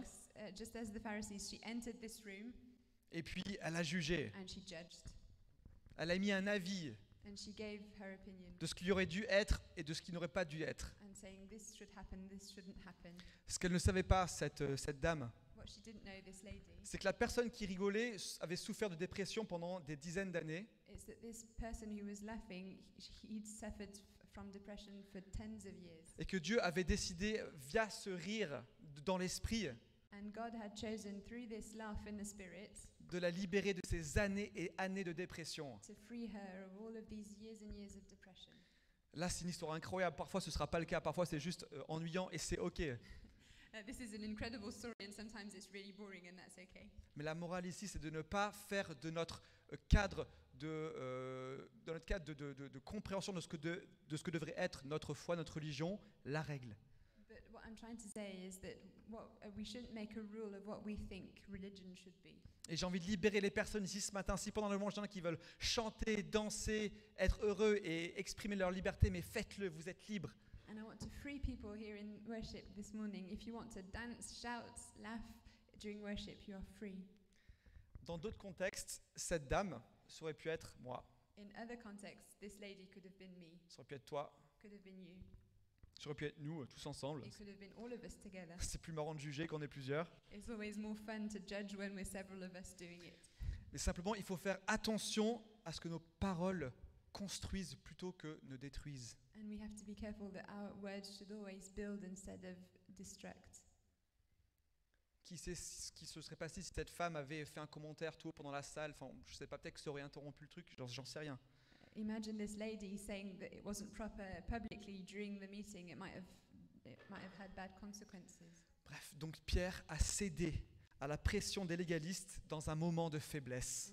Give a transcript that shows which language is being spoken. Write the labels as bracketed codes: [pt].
[en] text, just as the Pharisees, she entered this room [fr] et puis elle a jugé. [en] and she judged. [fr] Elle a mis un avis [en] And she gave her opinion [fr] de ce qui aurait dû être et de ce qui n'aurait pas dû être. [en] and saying this should happen, this shouldn't happen. [fr] Ce qu'elle ne savait pas, cette dame, [en] What she didn't know, this lady, [fr] c'est que la personne qui rigolait avait souffert de dépression pendant des dizaines d'années. [en] is that this person who was laughing, he'd suffered from depression for tens of years. [fr] Et que Dieu avait décidé, via ce rire dans l'esprit, [en] And God had chosen through this laugh in the spirit [fr] de la libérer de ces années et années de dépression. [en] to free her of all of these years and years of depression. [fr] Là, c'est une histoire incroyable. Parfois, ce ne sera pas le cas. Parfois, c'est juste ennuyant et c'est OK. [en] This is an incredible story, and sometimes it's really boring, and that's okay. [fr] Mais la morale ici, c'est de ne pas faire de notre cadre de compréhension de ce que devrait être notre foi, notre religion, la règle. [en] But what I'm trying to say is that we shouldn't make a rule of what we think religion should be. [fr] Et j'ai envie de libérer les personnes ici ce matin. Si pendant le moment, il y en a qui veulent chanter, danser, être heureux et exprimer leur liberté, mais faites-le, vous êtes libres. [en] And I want to free people here in worship this morning. If you want to dance, shout, laugh during worship, you are free. [fr] Dans d'autres contextes, cette dame, ça aurait pu être moi, [en] In other contexts, this lady could have been me, [fr] ça aurait pu être toi, [en] could have been you. [fr] ça aurait pu être nous, tous ensemble. [en] It could have been all of us together. [fr] C'est plus marrant de juger quand on est plusieurs. [en] It's always more fun to judge when we're several of us doing it. [fr] Mais simplement, il faut faire attention à ce que nos paroles construisent plutôt que ne détruisent. [en] And we have to be careful that our words should always build instead of destruct. [fr] Qui sait ce qui se serait passé si cette femme avait fait un commentaire tout haut pendant la salle. Enfin, je sais pas, peut-être que ça aurait interrompu le truc, j'en sais rien. [en] Imagine this lady saying that it wasn't proper publicly during the meeting. It might have had bad consequences. [fr] Bref, donc Pierre a cédé à la pression des légalistes dans un moment de faiblesse.